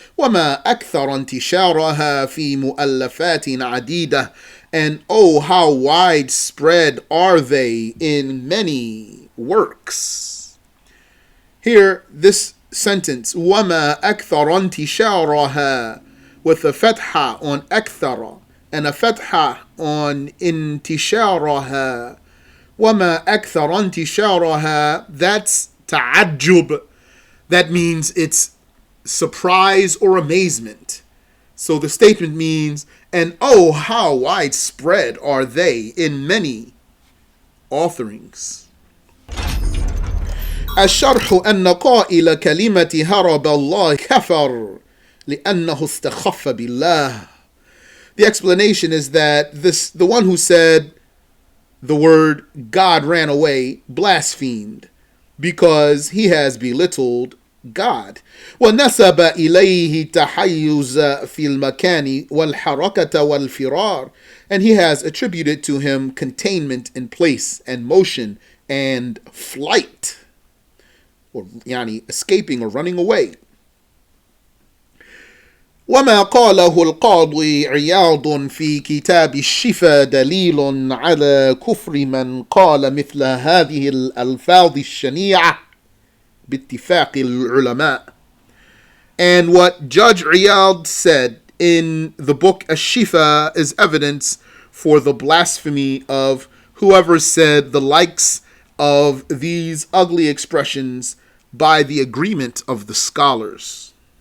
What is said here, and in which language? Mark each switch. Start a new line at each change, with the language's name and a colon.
Arabic: وما أكثر انتشارها في مؤلفات عديدة,
English: and oh, how widespread are they in many works. Here, this sentence,
Arabic: وما أكثر انتشارها,
English: with a fatha on akthara and a fatha on intisharaha.
Arabic: وَمَا أَكْثَرَ انتشارها,
English: that's ta'ajjub. That means it's surprise or amazement. So the statement means, and oh, how widespread are they in many authorings.
Arabic: الشرح أن قائل كلمة هرب الله كفر لأنه استخف بالله.
English: The explanation is that the one who said the word God ran away blasphemed because he has belittled God.
Arabic: ونسب إليه تحيز في المكان والحركة والفرار,
English: and he has attributed to him containment in place and motion and flight, or escaping or running away.
Arabic: وما قاله القاضي عياض في كتاب الشفا دليل على كفر من قال مثل هذه الألفاظ الشنيعة باتفاق العلماء.
English: And what Judge Riyad said in the book Ash-Shifa is evidence for the blasphemy of whoever said the likes of these ugly expressions by the agreement of the scholars.